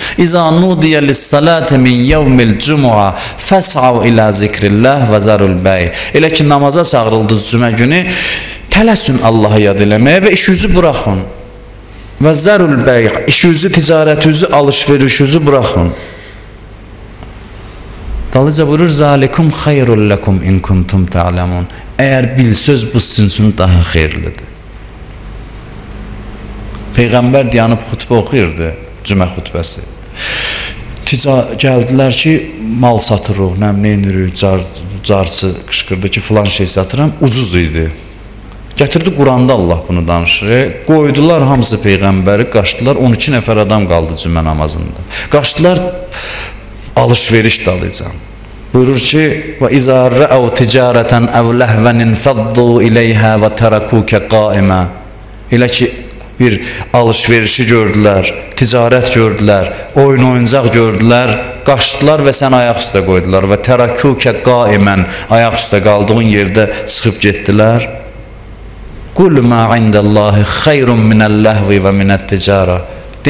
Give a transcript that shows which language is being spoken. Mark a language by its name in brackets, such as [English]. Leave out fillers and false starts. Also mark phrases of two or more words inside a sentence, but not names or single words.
[Arabic] إذا نودي للصلاة من يوم الجمعة فاسعوا إلى ذكر الله وذروا البيع. [Azerbaijani] Elə ki, namaza çağırıldınız cümə günü, tələsün Allahı yad eləməyə və işinizi buraxın. [Arabic] وذروا البيع, [Azerbaijani] işinizi, ticarətinizi, alış-verişinizi buraxın. Dalıca buyurur, [Arabic] ذلكم خير لكم إن كنتم تعلمون. [Azerbaijani] Əgər bilsöz bu sizin üçün daha xeyirlidir. Peyğəmbər dayanıb xutbə oxuyurdu, cümə xutbəsi. Gəldilər ki, mal satırıq, nəmləyinirik, carçı qışqırdı ki, filan şey satıram, ucuz idi. Gətirdi Quranda Allah bunu danışır. Qoydular hamısı Peyğəmbəri, qaçdılar, 12 nəfər adam qaldı cümə namazında. Qaçdılar, alış-veriş dalıcan. Buyurur ki, [Arabic] وَإِذَا رَأَوْ تِجَارَةً أَوْ لَهْوًا انْفَضُّوا إِلَيْهَا وَتَرَكُوكَ قَائِمًا. [Azerbaijani] Elə ki, bir alış-verişi gördülər, ticarət gördülər, oyun-oyuncaq gördülər, qaçdılar və sən ayaq üstə qoydular və [Arabic] تركوك قائما, [Azerbaijani] ayaq üstə qaldığın yerdə çıxıb getdilər. [Arabic] قل ما عند الله خير من اللهو ومن التجارة.